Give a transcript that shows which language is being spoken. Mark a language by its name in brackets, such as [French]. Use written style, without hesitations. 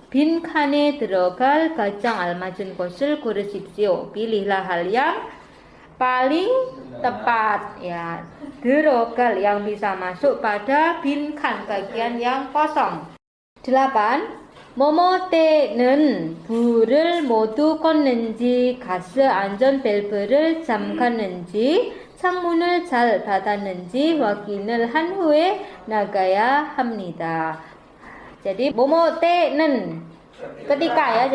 [Korean] 빈칸에 들어갈 가장 알맞은 것을 고르십시오. [Indonesian] Pilihlah hal yang paling tepat, ya. 들어갈 yang bisa masuk pada 빈칸, bagian yang kosong. 8. [Korean] 뭐뭐 때는 불을 모두 껐는지, 가스 안전 밸브를 잠갔는지, 창문을 잘 닫았는지 확인을 한 후에 나가야 합니다. [Indonesian] Jadi 뭐뭐 때는 ketika, ya.